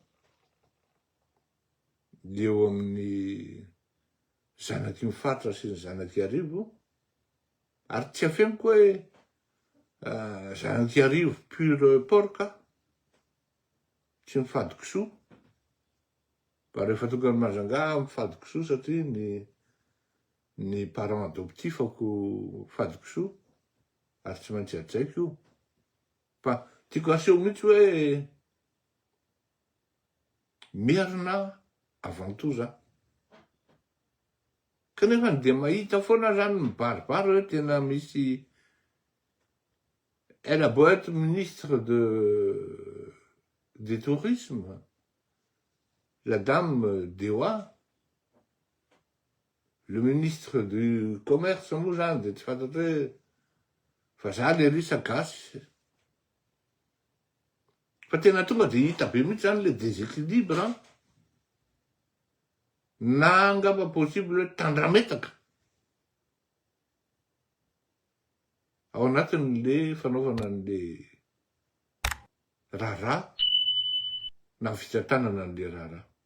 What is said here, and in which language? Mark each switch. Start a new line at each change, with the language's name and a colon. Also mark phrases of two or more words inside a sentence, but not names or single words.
Malagasy: eo amin'ny zanaky mifatra sy ny zanaky arivo, ary tsy afeniko hoe zanaky arivo pure porca tsy mifady kisoa, fa rehefa tonga ny Majunga mifady kisoa satria ny parent adoptifako mifady kisoa ary tsy maintsy ajaiko io. Fa tiako aseho mihitsy hoe merina avant-tout za. Kanefa dia mahita foana zany mibaribary hoe tena misy
French: elle a beau être ministre du tourisme, la dame Dewa, le ministre du commerce
Malagasy: moa zany dia tsy fantatra hoe fa za le risa gasy. Fa tena tonga dia hita be mihitsy zany
French: le déséquilibre
Malagasy: na angamba possible hoe tandrametaka ao anatin'le fanaovana an'le raharaha na fitantanana an'le raharaha.